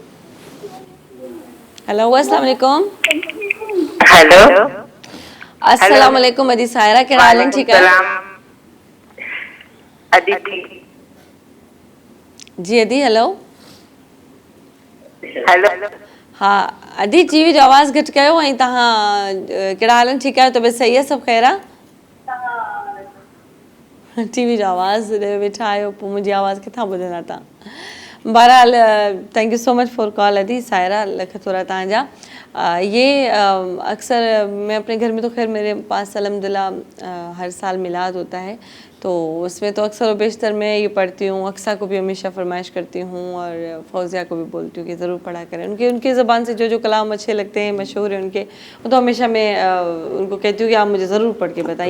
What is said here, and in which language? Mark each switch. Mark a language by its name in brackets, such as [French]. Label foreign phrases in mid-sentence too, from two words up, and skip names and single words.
[Arabic] हेलो السلام عليكم. हेलो السلام عليكم [Urdu] ادی سائرہ، کیا حال ہے? ٹھیک ہے अदिति جی۔ ادی ہیلو हेलो [Sindhi] हाँ अदी जी जो आवाज़ घट कयो ऐं तव्हां कहिड़ा हाल आहिनि? ठीकु आहियो? तबियत सही आहे? सभु ख़ैर आहे? टीवी जो आवाज़ ॾे वेठा आहियो, पोइ मुंहिंजी आवाज़ किथां ॿुधंदा तव्हां? बहरहाल [English] thank you so much for call [Sindhi] अदी सायरा, लख थोड़ा तव्हांजा। [Urdu] یہ اکثر میں اپنے گھر میں تو خیر میرے پاس الحمدللہ ہر سال میلاد ہوتا ہے، تو اس میں تو اکثر و بیشتر میں یہ پڑھتی ہوں. اقصیٰ کو بھی ہمیشہ فرمائش کرتی ہوں اور فوزیہ کو بھی بولتی ہوں کہ ضرور پڑھا کریں. ان کی زبان سے جو کلام اچھے لگتے ہیں، مشہور ہیں ان کے، وہ تو ہمیشہ میں ان کو کہتی ہوں کہ آپ مجھے ضرور پڑھ کے بتائیے.